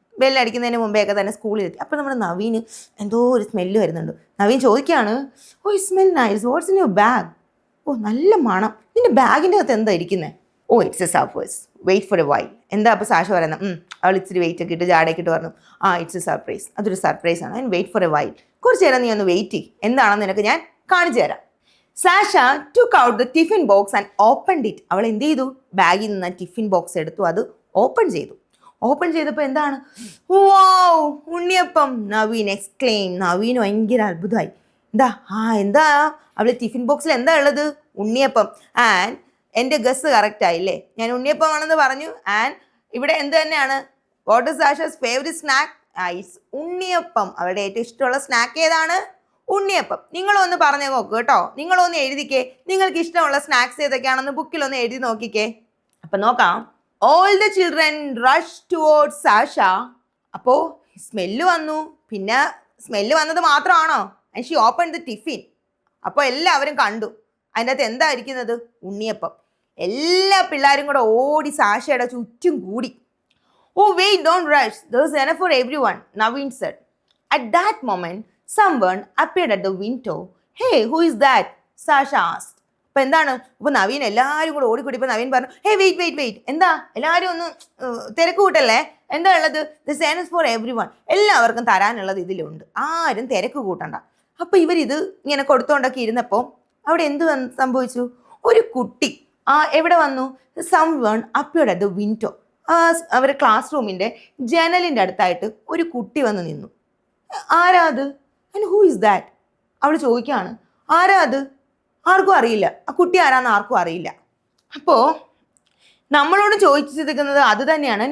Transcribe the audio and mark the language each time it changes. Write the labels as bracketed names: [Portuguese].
[Malayalam] ബെല്ലടിക്കുന്നതിന് മുമ്പേയൊക്കെ തന്നെ സ്കൂളിലെത്തി. അപ്പോൾ നമ്മുടെ നവീന് എന്തോ ഒരു സ്മെല്ല് വരുന്നുണ്ട്. നവീൻ ചോദിക്കുകയാണ്, [English] Oh, it smell nice. What's in your bag? Oh, [Malayalam] നല്ല മണം. നിന്റെ ബാഗിൻ്റെ അകത്ത് എന്താ ഇരിക്കുന്നത്? ഓ, [English] It's a surprise. Wait for a while. [Malayalam] എന്താ അപ്പോൾ സാഷ പറയുന്നത്? അവൾ ഇച്ചിരി വെയിറ്റ് ഒക്കെ ഇട്ട് ജാടയൊക്കെ ഇട്ട് പറഞ്ഞു, [English] It's a surprise. [Malayalam] അതൊരു സർപ്രൈസ് ആണ്. [English] And wait for a while. [Malayalam] കുറച്ച് നേരം നീ ഒന്ന് വെയിറ്റ് ചെയ്യും. എന്താണെന്ന് നിനക്ക് ഞാൻ കാണിച്ചു തരാം. [English] Sasha took out the tiffin box and opened it. [Malayalam] അവൾ എന്ത് ചെയ്തു? ബാഗിൽ നിന്ന് ടിഫിൻ ബോക്സ് എടുത്തു, അത് ഓപ്പൺ ചെയ്തു. ഓപ്പൺ ചെയ്തപ്പോൾ എന്താണ്? വൗ, ഉണ്ണിയപ്പം. നവീൻ എക്സ്ക്ലെയിം. നവീൻ ഭയങ്കര അത്ഭുതമായി. എന്താ അവൾ ടിഫിൻ ബോക്സിൽ എന്താ ഉള്ളത്? ഉണ്ണിയപ്പം. ആൻഡ് എൻ്റെ ഗസ് കറക്റ്റ് ആയില്ലേ? ഞാൻ ഉണ്ണിയപ്പം ആണെന്ന് പറഞ്ഞു. [English] and [Malayalam] ഇവിടെ എന്ത് തന്നെയാണ്? [English] What is Sasha's favourite snack? It's unniyappam. [Malayalam] അവളുടെ ഏറ്റവും ഇഷ്ടമുള്ള സ്നാക്ക് ഏതാണ്? ഉണ്ണിയപ്പം. നിങ്ങളൊന്ന് പറഞ്ഞു നോക്കൂ കേട്ടോ. നിങ്ങളൊന്ന് എഴുതിക്കേ, നിങ്ങൾക്ക് ഇഷ്ടമുള്ള സ്നാക്സ് ഏതൊക്കെയാണെന്ന് ബുക്കിലൊന്ന് എഴുതി നോക്കിക്കേ. അപ്പം നോക്കാം. [English] All the children rush towards Sasha. [Malayalam] അപ്പോൾ സ്മെല്ല് വന്നു. പിന്നെ സ്മെല്ല് വന്നത് മാത്രമാണോ? [English] And she open the tiffin. [Malayalam] അപ്പോൾ എല്ലാവരും കണ്ടു അതിൻ്റെ അകത്ത് എന്താ ഇരിക്കുന്നത്? ഉണ്ണിയപ്പം. എല്ലാ പിള്ളേരും കൂടെ ഓടി സാഷയുടെ ചുറ്റും കൂടി. [English] Oh, wait, don't rush, there is enough for everyone, Naveen said. At that moment, someone appeared at the window. Hey, who is that? Sasha asked. [Malayalam] അപ്പോൾ എന്താണ്? അപ്പോൾ നവീൻ എല്ലാവരും കൂടെ ഓടിക്കൂടി. ഇപ്പോൾ നവീൻ പറഞ്ഞു, ഹേ, വെയിറ്റ്. എന്താ? എല്ലാവരും ഒന്ന് തിരക്ക് കൂട്ടല്ലേ? എന്താ ഉള്ളത്? [English] This is for everyone. [Malayalam] എല്ലാവർക്കും തരാനുള്ളത് ഇതിലുണ്ട്, ആരും തിരക്ക് കൂട്ടണ്ട. അപ്പോൾ ഇവരിത് ഇങ്ങനെ കൊടുത്തുകൊണ്ടൊക്കെ ഇരുന്നപ്പോൾ അവിടെ എന്ത് സംഭവിച്ചു? ഒരു കുട്ടി എവിടെ വന്നു? [English] someone appeared at the window. [Malayalam] അവരുടെ ക്ലാസ് റൂമിൻ്റെ ജനലിൻ്റെ അടുത്തായിട്ട് ഒരു കുട്ടി വന്ന് നിന്നു. ആരാ അത്? [English] And who is that? [Malayalam] അവൾ ചോദിക്കുകയാണ്, ആരാ അത്? ആർക്കും അറിയില്ല. ആ കുട്ടി ആരാന്ന് ആർക്കും അറിയില്ല. അപ്പോൾ നമ്മളോട് ചോദിച്ചിരിക്കുന്നത് അത് തന്നെയാണ്.